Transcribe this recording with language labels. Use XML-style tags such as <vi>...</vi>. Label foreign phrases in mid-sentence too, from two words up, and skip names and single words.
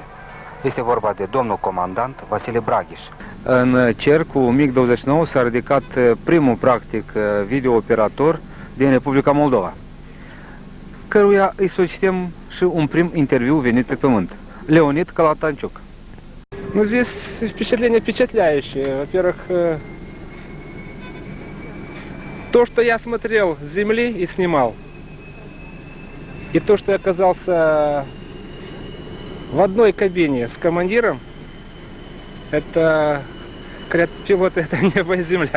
<ro>Este vorba de domnul comandant Vasile Braghiș. În cer cu MiG-29 s-a ridicat primul, practic, videooperator din Republica Moldova, căruia îi solicităm și un prim interviu venit pe pământ. Leonid Kalatanciuc.</ro> <ru>Ну, здесь впечатление впечатляющее. Во-первых, то, что я смотрел с земли и снимал, и то, что я оказался в одной кабине с командиром. Это, говорят, пилоты, это небо и земля.</ru>